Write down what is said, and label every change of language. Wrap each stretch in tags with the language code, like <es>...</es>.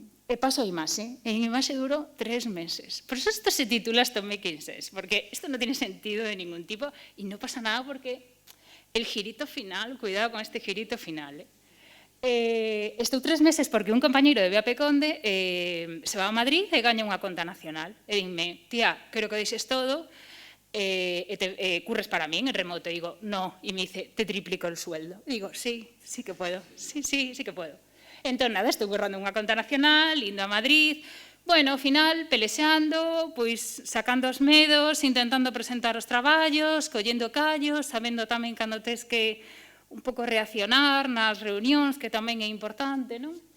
<gl>E paso a imaxe, en imaxe duro 3 meses.</gl> <es>Por eso esto se titula Stop Making Sense, porque esto no tiene sentido de ningún tipo y no pasa nada porque el girito final, cuidado con este girito final.</es> <gl>Estou 3 meses porque un compañeiro de Vía Peconde</gl> <es>se va</es> <gl>a Madrid e gaña unha conta nacional. E dime, tía, quero que deixes todo e curres para min en remoto. E digo, no,</gl> <es>e me dice, te triplico el sueldo. E digo, sí que puedo, sí que puedo.</es> <gl>Entón, nada, estou currando unha conta nacional, indo a Madrid, bueno, ao final, pelexeando, pois sacando os medos, intentando presentar os traballos, collendo callos, sabendo tamén cando tes que un pouco reaccionar nas reunións, que tamén é importante, non?</gl>